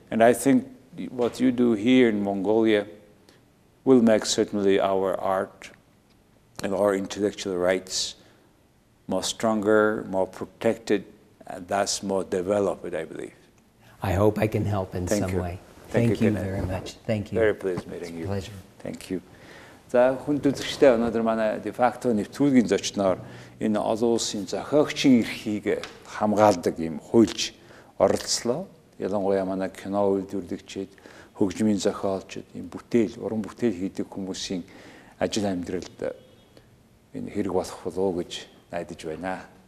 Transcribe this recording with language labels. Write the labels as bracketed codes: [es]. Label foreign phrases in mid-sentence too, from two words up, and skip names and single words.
[en] And I think what you do here in Mongolia will make certainly our art and our intellectual rights more stronger, more protected, and thus more developed, I believe. I hope I can help in Thank some you. way. Thank you, Thank you Kenneth. very much. Thank you. Very pleased meeting It's a you. pleasure. Thank you. [mn] За хүнд үзэгчдээ өнөөдөр манай дефакто нэвтрүүлгийн зочноор энэ олон улсын зохиогчийн эрхийг хамгаалдаг юм хуульч оролцлоо. Ялангуяа манай кино үйлдвэрлэгчид, хөгжмийн зохиолчид, энэ бүтээл, уран бүтээл хийдэг хүмүүсийн ажил амьдралд энэ хэрэг болох болов уу гэж найдаж байна.